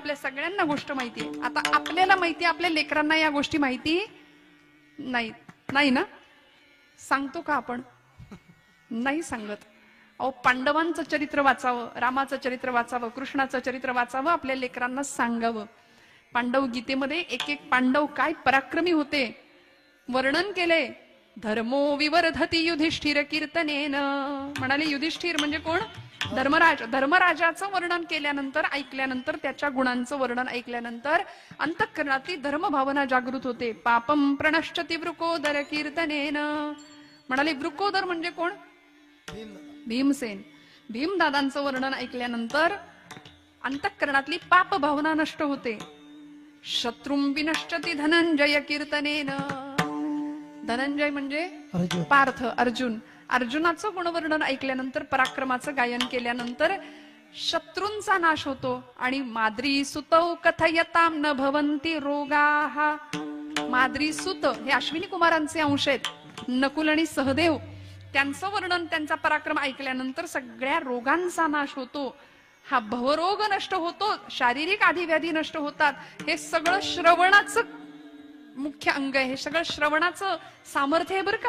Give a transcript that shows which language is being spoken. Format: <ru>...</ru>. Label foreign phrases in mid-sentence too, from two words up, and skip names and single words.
<mr>आपल्या सगळ्यांना गोष्ट माहितीये. आता आपल्याला माहितीये, आपल्या लेकरांना या गोष्टी माहिती नाही नाही ना, सांगतो का आपण? नाही सांगत. अहो, पांडवांचं चरित्र वाचावं, रामाचं चरित्र वाचावं, कृष्णाचं चरित्र वाचावं, आपल्या लेकरांना सांगावं. पांडव गीतेमध्ये एक एक पांडव काय पराक्रमी होते वर्णन केले.</mr> <sa>धर्मो विवर्धती युधिष्ठिर कीर्तनेन.</sa> <mr>म्हणाले युधिष्ठिर म्हणजे कोण? धर्मराज. धर्मराजाचं वर्णन केल्यानंतर, ऐकल्यानंतर, त्याच्या गुणांचं वर्णन ऐकल्यानंतर अंतःकरणातली धर्मभावना जागृत होते.</mr> <sa>पापम प्रणश्यति वृकोदर कीर्तनेन.</sa> <mr>म्हणाले वृकोदर म्हणजे कोण? भीमसेन. भीमदादांचं वर्णन ऐकल्यानंतर अंतःकरणातली पाप भावना नष्ट होते.</mr> <sa>शत्रुं विनश्यति धनंजय कीर्तनेन.</sa> <mr>धनंजय म्हणजे अर्जुन. पार्थ, अर्जुन. अर्जुनाचं गुणवर्णन ऐकल्यानंतर, पराक्रमाचं गायन केल्यानंतर शत्रूंचा नाश होतो.</mr> <sa>आणि माद्री सुतौ कथयताम न भवन्ति रोगाः.</sa> <mr>माद्री सुत हे अश्विनी कुमारांचे अंश आहेत, नकुल आणि सहदेव. त्यांचं वर्णन, त्यांचा पराक्रम ऐकल्यानंतर सगळ्या रोगांचा नाश होतो. हा भवरोग नष्ट होतो, शारीरिक आधिव्याधी नष्ट होतात. हे सगळं श्रवणाचं मुख्य अंग आहे, हे सगळं श्रवणाचं सामर्थ्य आहे बरं का.</mr>